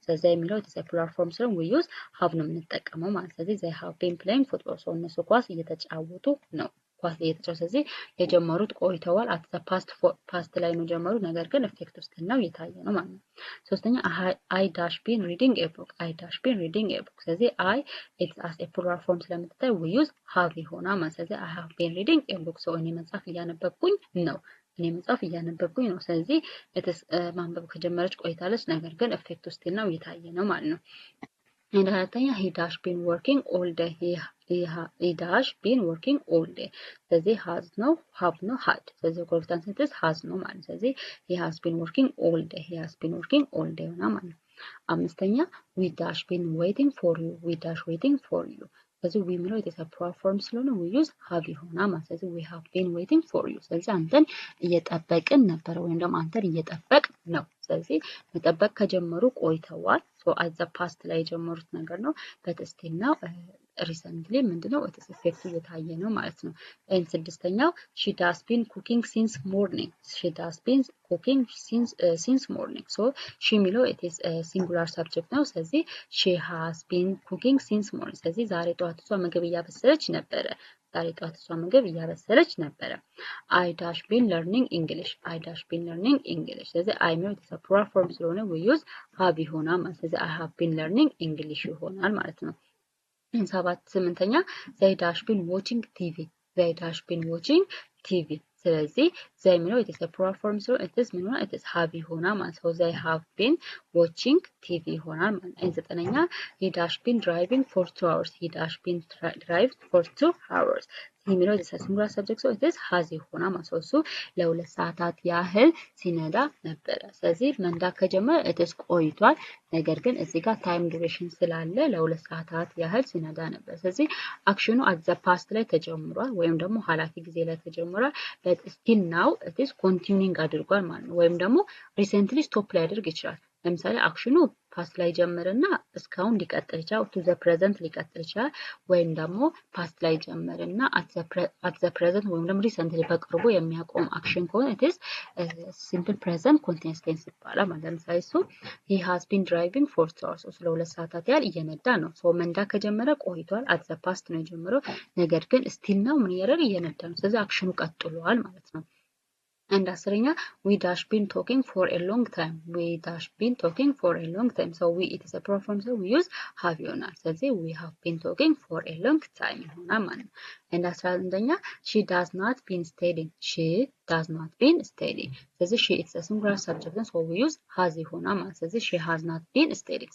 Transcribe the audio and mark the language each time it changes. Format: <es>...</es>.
<am>they የሚለው ኢትስ ፕሉራል ፎርም ስለሆነ</am> <en>we use have</en> <am>ነው የምንጠቀመው ማለት ስለዚህ</am> <en>they have been playing football.</en> <am>እነሱ ኳስ እየተጫወቱ ነው። ኳስ እየተጫወቱ ስለዚህ የጀመሩት ቆይተዋል። አት ዘ ፓስት ላይ ነው ጀመሩት፣ ነገር ግን ኢፌክት ውስጥ ነው እየታየ ነው ማለት ነው። ሶስተኛ</am> <en>I dash been reading a book. I dash been reading a book. ስለዚህ I it's as a plural form</en> <am>ስለምትታይ</am> <en>we use have</en> <am>ይሆናል ማለት ስለዚህ</am> <en>I have been reading a book.</en> <am>እኔ መጽሐፍ እያነበብኩኝ ነው። እኔ መጽሐፍ እያነበብኩኝ ነው። ስለዚህ ማንበብ ከጀመረች ቆይታለች፣ ነገር ግን ኢፌክት ውስጥ ነው እየታየ ነው ማለት ነው። አራተኛ</am> <en>he dash been working all day. he dash been working all day.</en> <am>ስለዚህ has ነው have ነው had። ስለዚህ ኮንስታንት ሴንተንስ has ነው ማለት ስለዚህ</am> <en>he has been working all day. he has been working all day</en> <am>ነው ማለት ነው። አምስተኛ</am> <en>we dash been waiting for you. we dash waiting for you.</en> <am>ስለዚህ we የሚለው ኢትስ ፕሉራል ፎርም ስለሆነ</am> <en>we use have</en> <am>ይሆናል ማለት ስለዚህ</am> <en>we have been waiting for you።</en> <am>ስለዚህ አንተን እየጠበቅን ነበር ወይም ደግሞ አንተን እየጠበቅ ነው። ስለዚህ መጠበቅ ከጀመሩ ቆይተዋል። at the past ላይ የጀመሩት ነገር ነው።</am> <en>but still now</en> <am>ሪሰንትሊ ምንድነው ኢፌክቱ እየታየ ነው ማለት ነው። ስድስተኛው</am> <en>she does been cooking since morning. she does been cooking since morning. she</en> <am>የሚለው</am> <en>it is singular subject</en> <am>ነው። ስለዚህ</am> <en>she has been cooking since morning.</en> <am>ስለዚህ ዛሬ ጠዋት እሷ ምግብ እያበሰለች ነበረ። ዛሬ ጠዋት እሷ ምግብ እያበሰለች ነበረ።</am> <en>I dash been learning English. I dash been learning English.</en> <am>ስለዚህ</am> <en>I የሚለው it is a plural form ስለሆነ we use have</en> <am>ይሆናል ማለት ስለዚህ</am> <en>I have been learning English</en> <am>ይሆናል ማለት ነው። ስምንተኛ</am> <en>they dash been watching TV. they dash been watching TV. ስለዚህ they የሚለው it is a plural form ስለሆነ it is ምን ሆነ it is have ይሆናል ማለት ነው። they have been watching TV</en> <am>ይሆናል ማለት ነው። ዘጠነኛ</am> <en>he dash been driving for 2 hours. he dash been drive for 2 hours.</en> <am>የሚለው</am> <en>it is a singular subject so it is has</en> <am>ይሆናል ማለት ነው። እሱ ለ2 ሰዓታት ያህል ሲነዳ ነበረ። ስለዚህ መንዳት ከጀመረ it is ቆይቷል፣ ነገር ግን እዚህ ጋር ታይም ዱሬሽን ስላለ ለ2 ሰዓታት ያህል ሲነዳ ነበር። ስለዚህ አክሽኑ at the past ላይ ተጀምሯል ወይም ደግሞ ኃላፊ ጊዜ ላይ ተጀምሯል።</am> <en>but still now it is continuing</en> <am>አድርጓል ማለት ነው። ወይም ደግሞ</am> <en>recently stop</en> <am>ሊያደርግ ይችላል። ለምሳሌ አክሽኑ ፓስት ላይ ጀመረና እስካሁን ሊቀጥል ይችላል፣</am> <en>to the present</en> <am>ሊቀጥል ይችላል። ወይም ደግሞ ፓስት ላይ ጀመረና at the present ወይም ደግሞ recently በቅርቡ የሚያቆም አክሽን ከሆነ</am> <en>it is simple present continuous tense</en> <am>ይባላል ማለት ነው። ለምሳሌ</am> <en>he has been driving for 2 hours.</en> <am>ለ2 ሰዓታት ያህል እየነዳ ነው። መንዳት ከጀመረ ቆይቷል፣</am> <en>at the past</en> <am>ነው የጀመረው፣ ነገር ግን</am> <en>still now</en> <am>ምን እያደረገ እየነዳ ነው። ስለዚህ አክሽኑ ቀጥሏል ማለት ነው።</am> <en>And</en> <am>አስረኛ</am> <en>we dash been talking for a long time. We dash been talking for a long time. So we it is a proper form, so we use have</en> <am>ይሆናል። ስለዚህ</am> <en>we have been talking for a long time</en> <am>ይሆናል ማለት ነው።</am> <en>And 11ኛ she does not been studying. She does not been studying. ስለዚህ she it's a singular subject, so we use has</en> <am>ይሆናል ማለት ነው። ስለዚህ</am> <en>she has not been studying.</en>